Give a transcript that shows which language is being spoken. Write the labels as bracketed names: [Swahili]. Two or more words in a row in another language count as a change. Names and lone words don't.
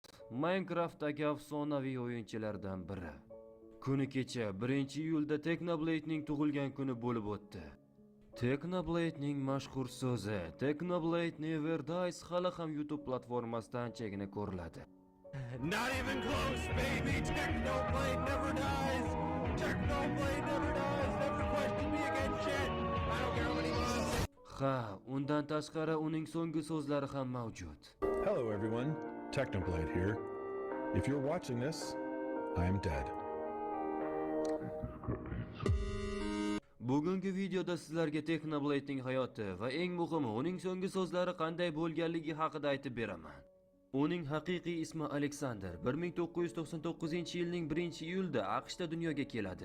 [Uzbek] Minecraft'dagi afsonaviy o'yinchilardan biri. Kuni kecha 1-iyulda Technoblade'ning tug'ilgan kuni bo'lib o'tdi. Technoblade'ning mashhur so'zi [English] Technoblade Never Dies [Uzbek] hali ham YouTube platformasida anchagina ko'riladi. [English] Not even close, baby. Technoblade never dies. Technoblade never dies. Never question me again, shit. I don't care how many months. [Uzbek] Ha, undan tashqari uning so'nggi so'zlari ham mavjud. [English] Hello everyone, Technoblade here. If you're watching this, I am dead. [Uzbek] Bugungi videoda sizlarga Technoblade'ning hayoti va eng muhimi uning so'nggi so'zlari qanday bo'lganligi haqida aytib beraman. Uning haqiqiy ismi Alexander. 1999-yilning 1-iyulda AQShda dunyoga keladi.